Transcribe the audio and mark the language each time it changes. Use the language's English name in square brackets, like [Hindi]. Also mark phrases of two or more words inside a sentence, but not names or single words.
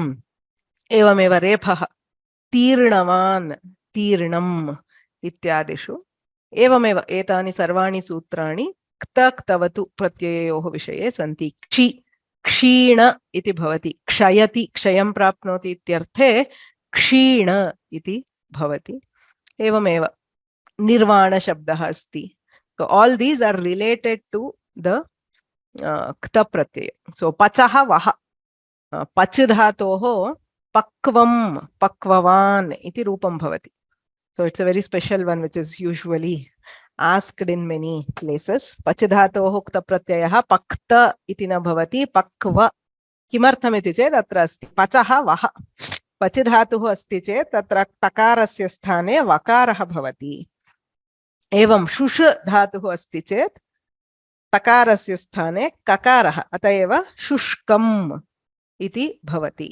[Sanskrit] एवमेव रेफः तीर्णवान् तीर्णम् इत्यादिषु एवमेव एतानि सर्वाणि सूत्राणि क्त क्तवतु प्रत्यययोः विषये सन्ति। क्षि क्षीण इति भवति, क्षयति क्षयं प्राप्नोति इत्यर्थे क्षीण इति भवति। एवमेव निर्वाण शब्दः अस्ति। [English] So all these are related to the [Sanskrit] क्त प्रत्यय. So पचः वः, पच धातोः पक्वम् पक्ववान् इति रूपम् भवति. [English] So it's a very special one which is usually asked in many places. [Sanskrit] पच धातोः क्त प्रत्ययः पक्त इति न भवति, पक्व. किमर्थम् इति चेत् अत्र अस्ति पचः वः। पच धातुः अस्ति चेत् तत्र तकारस्य स्थाने वकारः भवति। एवं शुष् धातुः अस्ति चेत् तकारस्य स्थाने ककारः, अत एव शुष्कम् इति भवति।